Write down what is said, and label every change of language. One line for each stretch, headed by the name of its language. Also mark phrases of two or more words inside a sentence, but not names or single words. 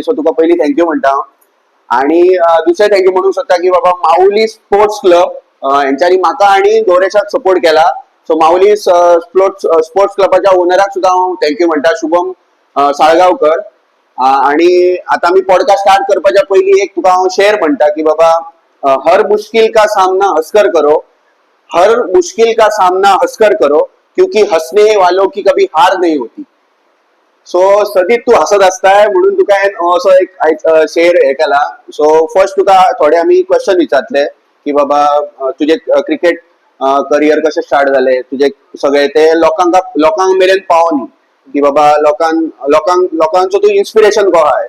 Konkani: सो तुका पयलीं थँक्यू म्हणटा हांव. आणि दुसरें थँक्यू म्हणूंक सोदता की बाबा माऊली
English: sports club
Konkani: हेंच्यांनी म्हाका आनी गौरेशाक सपोर्ट केला. सो माऊली स्पोर्ट्स क्लबाच्या ओनराक सुद्धा हांव थँक्यू म्हणटा, शुभम साळगांवकर. आणि आता मी
English: podcast start
Konkani: करपाच्या पयलीं एक तुका हांव शेअर म्हणटा की बाबा
Hindi: हर मुश्किल का सामना हंसकर करो, हर मुश्किल का सामना हंसकर करो, क्योंकि हंसने वालों की कभी हार नहीं होती.
Konkani: सो सदीत तू हसत असताय म्हणून तुका असो एक शेअर हे केला. सो फर्स्ट तुका थोडे आमी क्वेश्चन विचारतले की बाबा तुझे
English: cricket career
Konkani: कशें स्टार्ट जालें, तुझे सगळे ते लोकांक मेरेन पावनी की बाबा लोकांचो तू इन्स्पिरेशन को आहाय.